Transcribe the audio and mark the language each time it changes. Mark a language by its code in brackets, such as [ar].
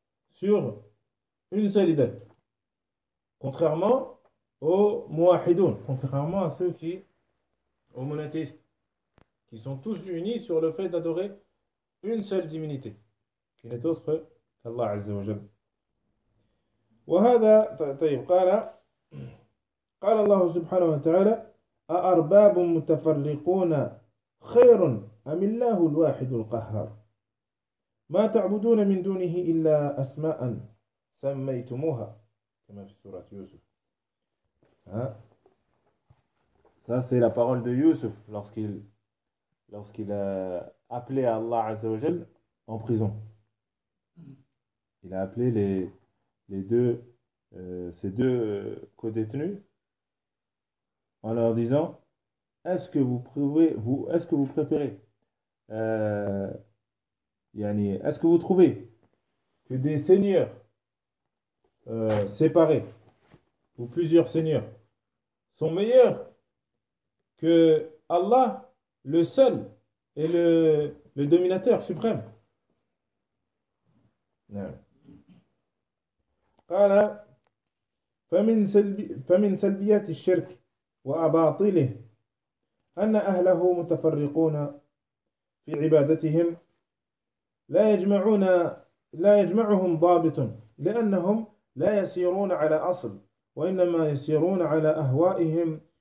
[fr] sur une seule idée. Contrairement aux mouahidoun, contrairement à ceux qui, aux monothéistes, qui sont tous unis sur le fait d'adorer une seule divinité, qui n'est autre qu'Allah Azzawajal. [ar] وهذا طيب قال الله سبحانه وتعالى أأرباب متفرقون خير أم الله الواحد القهار ما تعبدون من دونه إلا أسماء سميتموها كما في سورة يوسف ها [fr] Ça, c'est la parole de Youssouf lorsqu'il a appelé à Allah Azza wa Jal en prison. Il a appelé les deux ces deux codétenus en leur disant est-ce que vous pouvez vous est-ce que vous préférez yani, est-ce que vous trouvez que des seigneurs séparés ou plusieurs seigneurs sont meilleurs que Allah le seul et le dominateur suprême non. Voilà. [ar] فمن سلبيات الشرك وأباطله أن أهله متفرقون في عبادتهم لا يجمعهم ضابط لأنهم لا يسيرون على أصل وإنما يسيرون على أهوائهم